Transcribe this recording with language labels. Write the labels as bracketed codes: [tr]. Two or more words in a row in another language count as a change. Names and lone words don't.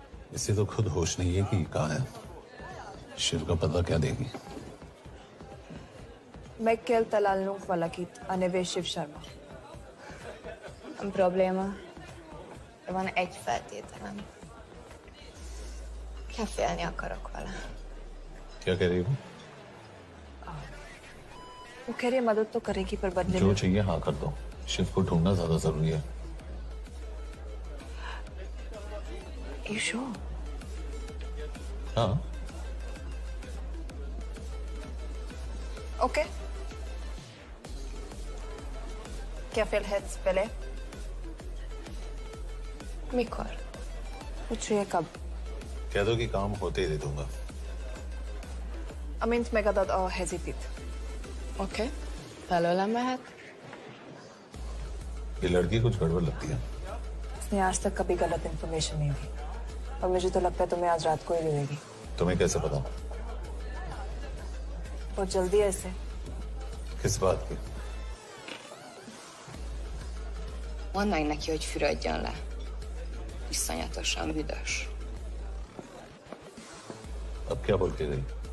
[hi] इसे तो खुद होश नहीं है कि कहाँ है। शिव का पता क्या देगी? [hu] मैं kelt talalnunk valakit, a neve Shiv Sharma. Probléma. Van egy feltételem. Kefélni akarok vele. [hi] क्या कह रही हो? वो कह रही है मदद तो करेगी पर बदले जो में चाहिए हाँ कर दो। शिव को ढूंढना ज्यादा जरूरी है। [en] You sure? [hi] हाँ। [en] Okay. [hi] क्या फिर heads पहले? [hu] Mikor? [hi] पूछिए कब? कह दो कि काम होते ही दे दूंगा। [hu] Amint megadod a hezitit. Oké. Felőlem mehet? [hi] ये लड़की कुछ गड़बड़ लगती है। उसने आज तक कभी गलत इन्फॉर्मेशन नहीं दी और मुझे तो लगता है तुम्हें आज रात को ही मिलेगी। तुम्हें कैसे पता? बहुत जल्दी है इसे। किस बात की? [hu] Mondd meg neki, hogy fürödjön le. Iszonyatosan büdös. [hi] अब क्या बोल के गई?